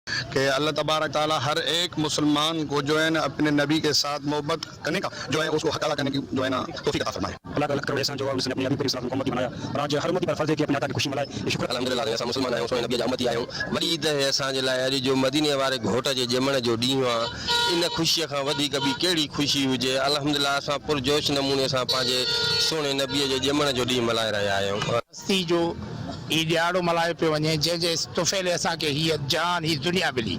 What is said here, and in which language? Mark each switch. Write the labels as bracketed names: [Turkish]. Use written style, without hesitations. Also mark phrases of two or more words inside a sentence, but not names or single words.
[Urdu] کہ اللہ تبارک تعالیٰ ہر ایک مسلمان کو جو ہے نا اپنے نبی کے ساتھ محبت کرنے کا جو ہے اس کو حق ادا کرنے کی جو ہے نا توفیق عطا فرمائے. اللہ کا کروڑ احسان جو ہے اس نے اپنے نبی پر اسلام کو امتی بنایا اور آج ہر امتی پر فرض ہے کہ اپنے عطا کی خوشی منائے. یہ شکر [Sindhi] الحمدللہ اساں مسلمان آहियूं سو نبی جا امتی آहियूं. वरी ईद है असांजे लाइ अॼु जो मदीने वारे घोट जे ॼमण जो ॾींहुं आहे. इन ख़ुशीअ खां वधीक ॿी कहिड़ी ख़ुशी हुजे. अल्हम्दुलिल्लाह असां पुरजोश नमूने सां पंहिंजे सुहिणे नबीअ जे ॼमण जो ॾींहुं मल्हाए रहिया आहियूं. हस्ती जो ही ॾियारो मल्हायो पियो वञे जंहिंजे तुफ़ैले असांखे हीअ जान ही दुनिया मिली.